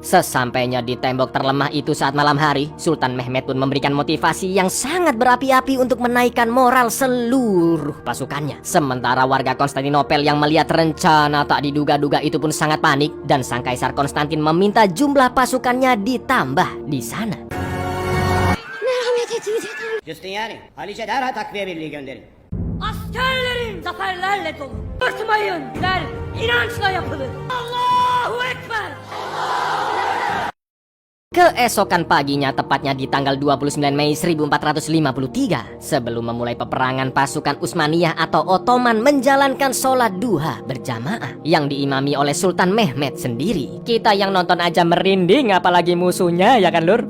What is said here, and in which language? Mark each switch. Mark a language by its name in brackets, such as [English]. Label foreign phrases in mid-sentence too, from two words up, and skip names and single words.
[Indonesian] Sesampainya di tembok terlemah itu saat malam hari, Sultan Mehmed pun memberikan motivasi yang sangat berapi-api untuk menaikkan moral seluruh pasukannya. Sementara warga Konstantinopel yang melihat rencana tak diduga-duga itu pun sangat panik dan sang Kaisar Konstantin meminta jumlah pasukannya ditambah di sana. [Turkish] Justiniani, Halice derhal takviye birliği gönderin. Askerlerin zaferlerle dolu. Örtmayın der, inançla yapılır. [Arabic] الله أكبر. [Indonesian] Keesokan paginya, tepatnya di tanggal 29 Mei 1453, sebelum memulai peperangan, pasukan Utsmaniyah atau Ottoman menjalankan sholat duha berjamaah yang diimami oleh Sultan Mehmed sendiri. Kita yang nonton aja merinding, apalagi musuhnya, ya kan lur?